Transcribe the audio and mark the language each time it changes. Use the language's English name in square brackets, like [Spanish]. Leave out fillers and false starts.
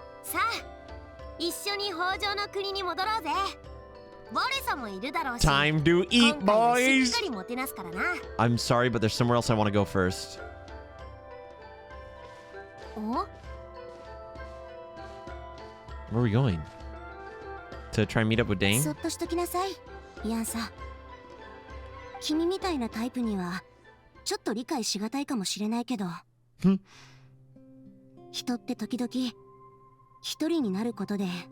[Japanese] さあ、一緒に北条の国に戻ろうぜ。ボレサもいるだろうし。 [English] Time to eat, boys! [Japanese] しっかりもてなすからな。 [English] I'm sorry, but there's somewhere else I want to go first. お？ Where are we going? To try and meet up with Dane? [Japanese] そっとしときなさい、ヤンサ。君みたいなタイプにはちょっと理解しがたいかもしれないけど、人って時々一人になることで